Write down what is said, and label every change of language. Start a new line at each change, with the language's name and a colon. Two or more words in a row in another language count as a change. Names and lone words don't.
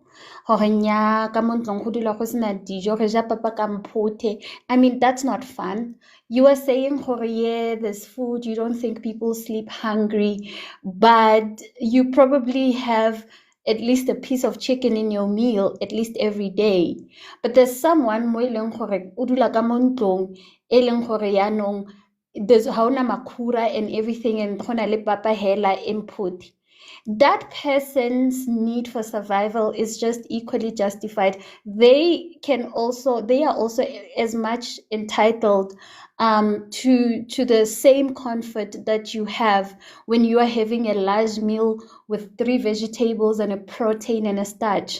English: I mean, that's not fun. You are saying, yeah, there's food, you don't think people sleep hungry, but you probably have at least a piece of chicken in your meal at least every day. But there's someone
Tswana: mo e leng gore o dula ka mo ntlong e leng gore yaanong there's haona makhura
English: and everything,
Tswana: and go na le papa hela input.
English: That person's need for survival is just equally justified. They are also as much entitled to the same comfort that you have when you are having a large meal with 3 vegetables and a protein and a starch.